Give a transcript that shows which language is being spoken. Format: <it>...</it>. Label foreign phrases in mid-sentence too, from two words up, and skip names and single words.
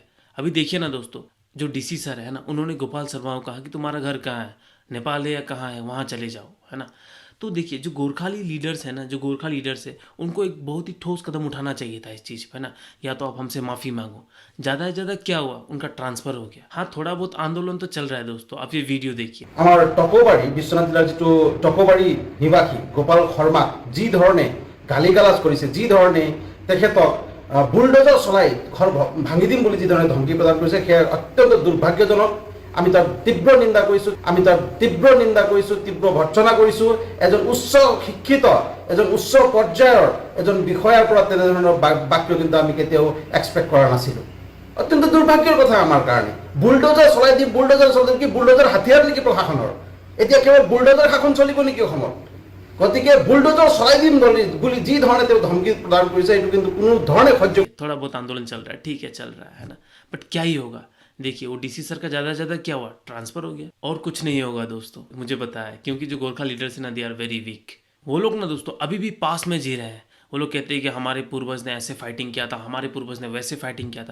<hi>अभी देखिए ना दोस्तों, जो डीसी सर है ना, उन्होंने गोपाल शर्मा को कहा कि तुम्हारा घर कहाँ है, नेपाल है या कहाँ है, वहाँ चले जाओ, है ना। तो देखिए, जो गोरखाली लीडर्स है ना, जो गोरखा लीडर्स है, उनको एक बहुत ही ठोस कदम उठाना चाहिए था इस चीज़ पर, है ना। या तो आप हमसे माफ़ी मांगो। ज़्यादा से ज़्यादा क्या हुआ, उनका ट्रांसफ़र हो गया। हाँ, थोड़ा बहुत आंदोलन तो चल रहा है दोस्तों, आप ये वीडियो देखिए।</hi> <as>আমাৰ টকোবাৰী বিশ্বনাথ জিলাৰ যিটো টকোবাৰী নিবাসী গোপাল শৰ্মাক যি ধৰণে গালি গালাজ কৰিছে, যি ধৰণে তেখেতক বুলডোজাৰ চলাই ঘৰ ভাঙি দিম বুলি যি ধৰণে ধমকি প্ৰদান কৰিছে, সেয়া অত্যন্ত দুৰ্ভাগ্যজনক। আমি তাৰ তীব্ৰ নিন্দা কৰিছোঁ, তীব্ৰ ভৰ্ৎসনা কৰিছোঁ। এজন উচ্চ শিক্ষিত, এজন উচ্চ পৰ্যায়ৰ এজন বিষয়াৰ পৰা তেনেধৰণৰ বাক্য কিন্তু আমি কেতিয়াও এক্সপেক্ট কৰা নাছিলোঁ। অত্যন্ত দুৰ্ভাগ্যৰ কথা আমাৰ কাৰণে। বুলডোজাৰ চলাই দিম কি বুলডোজাৰ হাতিয়াৰ নেকি প্ৰশাসনৰ? এতিয়া কেৱল বুলডোজাৰ শাসন চলিব নেকি অসমত? গতিকে বুলডোজাৰ চলাই দিম বুলি যি ধৰণে তেওঁ ধমকি প্ৰদান কৰিছে, এইটো কিন্তু কোনো ধৰণে সহ্য।</as> <hi>थोड़ा बहुत आंदोलन चल रहा है, ठीक है, चल रहा है ना, बट क्या ही होगा? देखिए, वो डीसी सर का ज़्यादा से ज़्यादा क्या हुआ, ट्रांसफ़र हो गया, और कुछ नहीं होगा दोस्तों, मुझे पता है। क्योंकि जो गोरखा लीडर्स हैं ना,</hi> <en>they are very weak.</en> <hi>वो लोग ना दोस्तों अभी भी पास में जी रहे हैं। वो लोग कहते हैं कि हमारे पूर्वज ने ऐसे फाइटिंग किया था, हमारे पूर्वज ने वैसे फाइटिंग किया था।</hi>